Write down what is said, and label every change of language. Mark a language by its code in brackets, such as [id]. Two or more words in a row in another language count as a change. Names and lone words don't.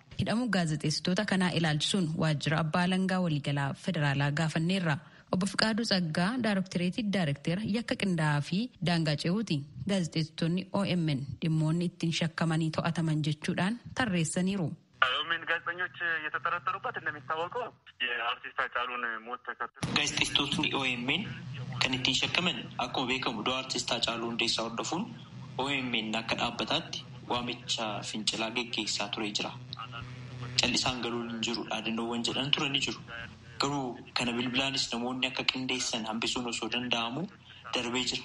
[om] Hidhamuu gaazexeessitoota kanaa ilaalchisuun waajjira abbaa alangaa waliigalaa federaalaa gaafanneerra. Obbo Fiqaaduu Tsaggaa Daaroktireetii Daarekteera yakka qindaa'aa fi daangaa ce'uuti. Gaazexeessitoonni OMN dhimmoonni ittiin shakkamanii to'ataman jechuudhaan tarreessaniiru. [am] OMN ጋዜጠኞች የተጠረጠሩበት እንደሚታወቀው የአርቲስት ሃጫሉን ሞት ተከትሎ [om] gaazexeessitootni OMN kan ittiin shakkaman akkuma beekamu du'a artiist Haacaaluu Hundeessaa hordofuun OMN akka dhaabbataatti waamicha fincilaa geggeessaa ture jira. Callisaan galuun hin jiru dhaadannoowwan jedhan turanii jiru. Garuu kana bilbilaanis namoonni akka qindeessan hambisuun osoo danda'amu darbee jira.